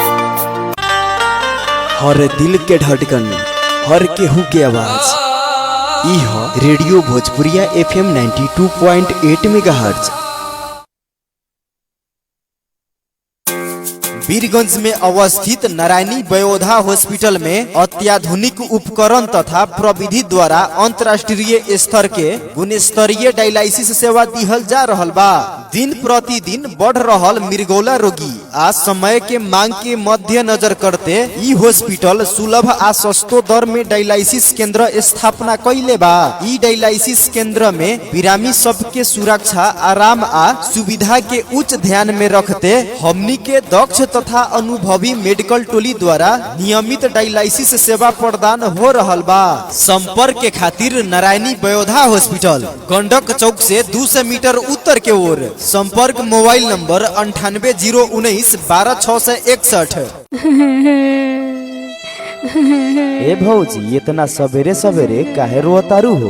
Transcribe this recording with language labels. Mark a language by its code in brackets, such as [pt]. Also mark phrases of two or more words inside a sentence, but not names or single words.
[bho] हर दिल के धड़कन, हर केहू के आवाज, यह रेडियो भोजपुरिया FM 92.8 मेगाहर्ट्ज। वीरगंज में अवस्थित नारायणी वयोधा हॉस्पिटल में अत्याधुनिक उपकरण तथा प्रविधि द्वारा अंतर्राष्ट्रीय स्तर के गुणस्तरीय डायलिसिस सेवा दिहल जा रहल बा। दिन प्रतिदिन बढ़ रहल मिर्गौला रोगी आ समय के मांग के मध्य नजर करते ई हॉस्पिटल सुलभ आ सस्तो दर में डायलिसिस केंद्र स्थापना कैले बा। ई डायलिसिस केंद्र में बिरामी सबके सुरक्षा, आराम आ सुविधा के उच्च ध्यान में रखते हमनी के दक्ष तथा अनुभवी मेडिकल टोली द्वारा नियमित डायलिसिस सेवा प्रदान हो रहल बा। संपर्क के खातिर नारायणी वयोधा हॉस्पिटल, गंडक चौक से 200 मीटर उत्तर के ओर। संपर्क मोबाइल नंबर 9809 12661। ए भौजी, इतना सवेरे सवेरे काहे रोतारू हो?